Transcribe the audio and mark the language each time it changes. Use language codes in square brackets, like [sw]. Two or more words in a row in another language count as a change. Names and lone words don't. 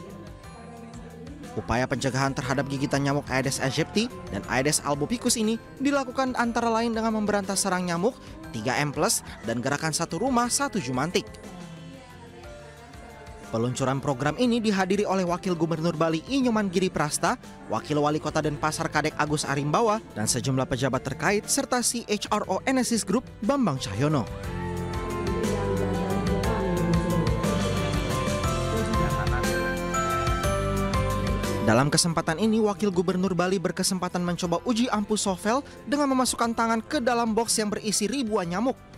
[id] Upaya pencegahan terhadap gigitan nyamuk Aedes aegypti dan Aedes albopicus ini dilakukan antara lain dengan memberantas serang nyamuk, 3M+, dan gerakan satu rumah, satu jumantik. Peluncuran program ini dihadiri oleh Wakil Gubernur Bali I Nyoman Giri Prasta, Wakil Wali Kota Denpasar Kadek Agus Arimbawa, dan sejumlah pejabat terkait serta CHRO Enesis Group Bambang Cahyono. Dalam kesempatan ini, Wakil Gubernur Bali berkesempatan mencoba uji ampuh Sovel dengan memasukkan tangan ke dalam box yang berisi ribuan nyamuk.